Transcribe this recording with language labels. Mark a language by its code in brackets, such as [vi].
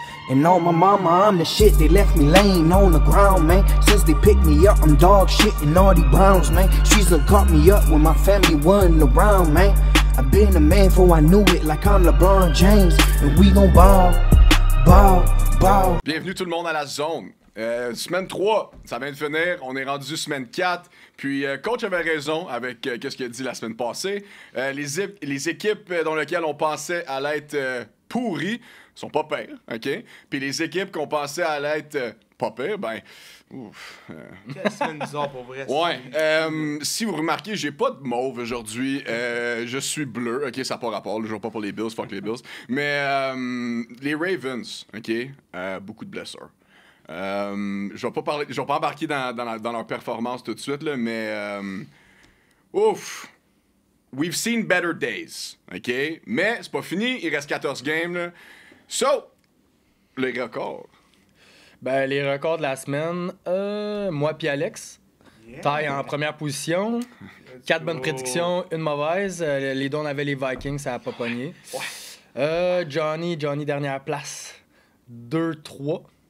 [en] And on my mama, I'm the shit. They left me laying on the ground, man. Since they picked me up, I'm dog shit and all these Browns, man. She's done caught me up when my family wasn't around, man. I've been a man before I knew it, like I'm LeBron James. And we gon' ball, ball, ball. [fr] Bienvenue tout le monde à la zone. Semaine 3, ça vient de finir. On est rendu semaine 4. Puis, coach avait raison avec qu'est-ce qu'il a dit la semaine passée. Les équipes dans lesquelles on pensait allaient être pourries sont pas pires, OK? Puis les équipes qu'on pensait allaient être pas pires, ben... Ouf. Quelle semaine bizarre pour vrai. Ouais. Si vous remarquez, j'ai pas de mauve aujourd'hui. Je suis bleu. OK, ça n'a pas rapport. Je joue pas pour les Bills, fuck les Bills. Mais les Ravens, OK? Beaucoup de blessures. Je vais pas embarquer dans leur performance tout de suite, là, mais... ouf! [en] We've seen better days, OK? [fr] Mais c'est pas fini, il reste 14 games, là. So, les records. Ben, les records de la semaine, moi puis Alex, taille en première position, 4 bonnes prédictions, une mauvaise. Les deux, on avait les Vikings, ça a pas pogné. Johnny, dernière place, 2-3.